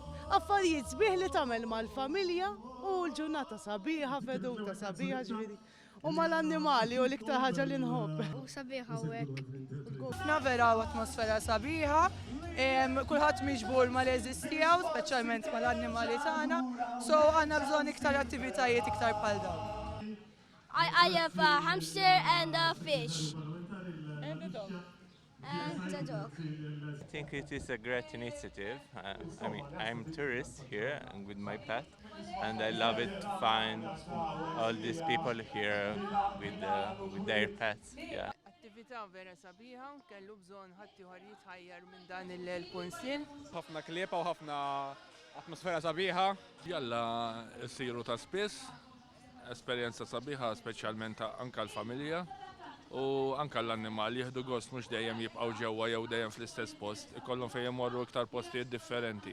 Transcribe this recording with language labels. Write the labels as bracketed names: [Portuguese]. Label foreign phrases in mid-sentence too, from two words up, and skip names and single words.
[Maltese] Affarijiet sbieħ li tagħmel mal-familja u l-ġurnata sabiħa, veduta sabiħa ġifieri. U mal-annimali u l-iktar ħaġa li nħobb. U sabiħa u hekk. Ħafna vera u atmosfera sabiħa, kulħadd miġbur mal-eżistijaw, speċjalment mal-annimali tagħna, so għandna bżonn iktar attivitajiet iktar bħal dawn. [English] I have a hamster and a fish. And a dog. And a dog. I think it is a great initiative. I'm a tourist here with my pet, and I love it to find all these people here with their pets. Yeah. [Maltese] Attività vera sabiħa, kellu bżonn ħadd ieħor jitħajjar minn dan il-kunsill. ħafna kliepa u ħafna atmosfera sabiħa. Jalla siru ta' spiss, esperjenza sabiħa speċjalment anke l-familja u anke l-annimali jieħdu gost mhux dejjem jibqgħu ġewwa jew dejjem fl-istess post, ikollhom fejn imorru iktar postijiet differenti.